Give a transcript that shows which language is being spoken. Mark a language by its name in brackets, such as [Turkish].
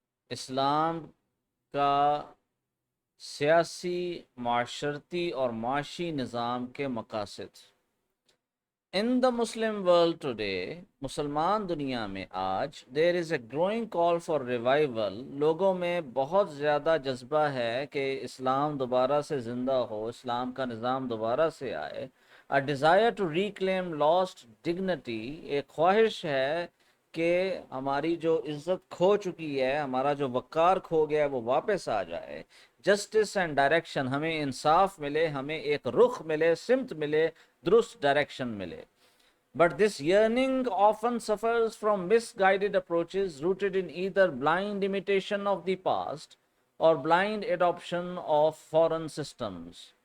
[Urdu] اسلام کا سیاسی، معاشرتی اور معاشی نظام کے مقاصد. [English] in the Muslim world today, [Urdu] مسلمان دنیا میں آج [English] There is a growing call for revival. [Urdu] لوگوں میں بہت زیادہ جذبہ ہے کہ اسلام دوبارہ سے زندہ ہو، اسلام کا نظام دوبارہ سے آئے. [English] a desire to reclaim lost dignity، [Urdu] ایک خواہش ہے کہ ہماری جو عزت کھو چکی ہے، ہمارا جو وقار کھو گیا ہے وہ واپس آ جائے. [English] justice and direction, [Urdu] ہمیں انصاف ملے، ہمیں ایک رخ ملے، سمت ملے، درست ڈائریکشن ملے. [English] But this yearning often suffers from misguided approaches rooted in either blind imitation of the past or blind adoption of foreign systems.